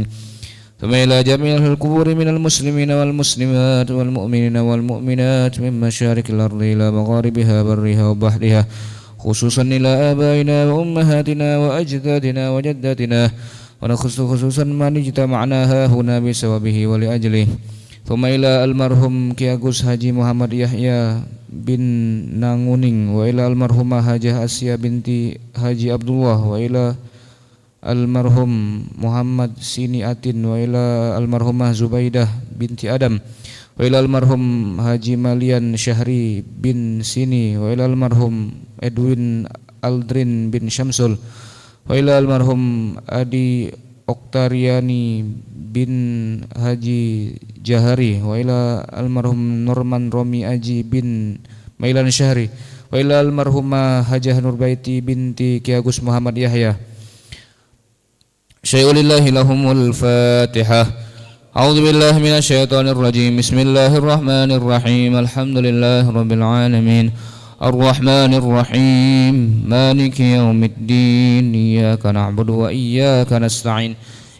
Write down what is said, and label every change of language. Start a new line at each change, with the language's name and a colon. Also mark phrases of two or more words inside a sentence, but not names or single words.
Arabic: ثم إلى جميع القبور من المسلمين والمسلمات والمؤمنين والمؤمنات من مشارق الأرض إلى مغاربها برها وبحرها، خصوصا إلى آبائنا وأمهاتنا وأجدادنا وجداتنا، ونخص خصوصا من اجتمعنا هنا بسببه ولأجله. ثم إلى المرحوم Ki Agus Haji Muhammad Yahya bin Nanguning, وإلى المرحومة Hajah Asya binti Haji Abdullah, وإلى المرحوم Muhammad Sini Atin, وإلى المرحومة Zubaidah binti Adam, wa ila almarhum Haji Malian Syahri bin Sini, وإلى المرحوم Edwin Aldrin bin Syamsul, وإلى المرحوم Adi Oktariani bin Haji Jahari, وإلى المرحوم Norman Romi Aji bin Mailan Syahri, وإلى المرحومة Hajah Nurbaiti binti Ki Agus Muhammad Yahya. شيء لله لهم الفاتحة. أعوذ بالله من الشيطان الرجيم. بسم الله الرحمن الرحيم. الحمد لله رب العالمين. الرحمن الرحيم. مالك يوم الدين. إياك نعبد وإياك نستعين.